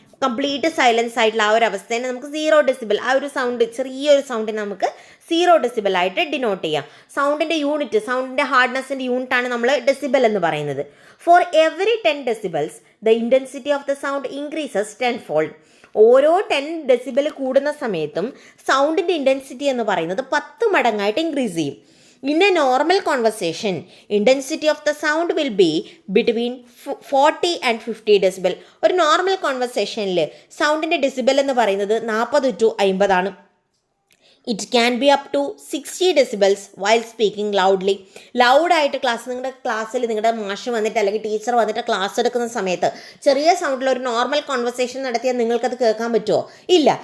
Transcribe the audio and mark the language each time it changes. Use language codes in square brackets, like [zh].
[ml] Complete silence ആയിട്ടുള്ള ആ ഒരു അവസ്ഥയെ നമുക്ക് 0 decibel, ആ ഒരു സൗണ്ട്, ചെറിയൊരു സൗണ്ടിനെ നമുക്ക് 0 decibel ആയിട്ട് ഡിനോട്ട് ചെയ്യാം. സൗണ്ടിൻ്റെ യൂണിറ്റ്, സൗണ്ടിൻ്റെ ഹാർഡ്നെസ്സിൻ്റെ യൂണിറ്റാണ് നമ്മൾ ഡെസിബൽ എന്ന് പറയുന്നത്. [en] For every 10 decibels the intensity of the sound increases 10-fold. [ml] ഓരോ 10 decibel കൂടുന്ന സമയത്തും സൗണ്ടിൻ്റെ ഇൻറ്റൻസിറ്റി എന്ന് പറയുന്നത് 10 മടങ്ങായിട്ട് ഇൻക്രീസ് ചെയ്യും. [en] In a normal conversation, intensity of the sound will be between 40 and 50 decibel. [ml] ഒരു നോർമൽ കോൺവെർസേഷനിൽ സൗണ്ടിൻ്റെ ഡെസിബൽ എന്ന് പറയുന്നത് 40 to 50 ആണ്. [en] It can be up to 60 decibels while speaking loudly. [ml] ലൗഡായിട്ട് നിങ്ങളുടെ ക്ലാസ്സിൽ നിങ്ങളുടെ മാഷ് വന്നിട്ട് അല്ലെങ്കിൽ ടീച്ചർ വന്നിട്ട് ക്ലാസ് എടുക്കുന്ന സമയത്ത് ചെറിയ സൗണ്ടിൽ ഒരു നോർമൽ കോൺവെർസേഷൻ നടത്തിയാൽ നിങ്ങൾക്കത് കേൾക്കാൻ പറ്റുമോ? ഇല്ല.